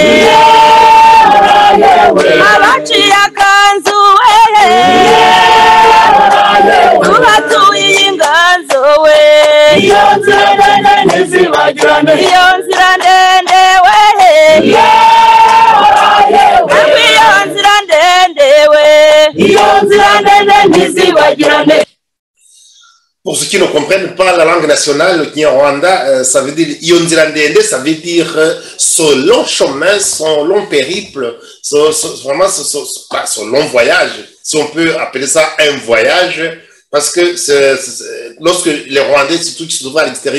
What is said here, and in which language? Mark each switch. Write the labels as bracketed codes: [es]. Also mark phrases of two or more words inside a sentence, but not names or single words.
[rw] Abaciye akanzu wehe, Tuhatuye iyi nganzo we, Iyo nzira ndende wehe, Namwe iyo nzira ndende we, [fr] Pour ceux qui ne comprennent pas la langue nationale, le Kinyarwanda, ça veut dire Yonzirandende, ça veut dire ce long chemin, son long périple, vraiment son long voyage, si on peut appeler ça un voyage, parce que lorsque les Rwandais, surtout qui se trouvent à l'extérieur